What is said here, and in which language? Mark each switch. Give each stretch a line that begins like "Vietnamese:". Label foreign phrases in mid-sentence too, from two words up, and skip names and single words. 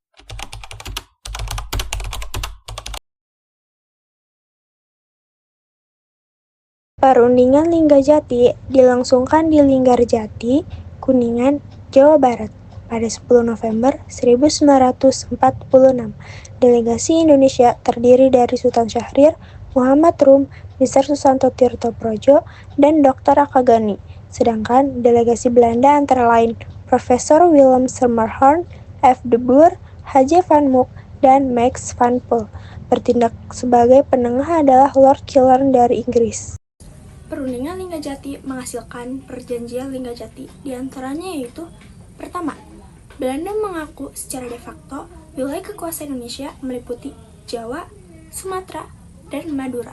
Indonesian: Perundingan Linggajati dilangsungkan di Linggarjati, Kuningan, Jawa Barat pada 10 November 1946. Delegasi Indonesia terdiri dari Sultan Syahrir, Muhammad Rum, Mr. Susanto Tirto Projo, dan Dr. Akagani. Sedangkan delegasi Belanda antara lain Profesor Willem Schermerhorn, F. de Boer, H.J. van Mook, dan Max van Poel. Bertindak sebagai penengah adalah Lord Killern dari Inggris. Perundingan Linggajati menghasilkan perjanjian Linggajati, diantaranya yaitu: pertama, Belanda mengaku secara de facto wilayah kekuasaan Indonesia meliputi Jawa, Sumatera, dan Madura.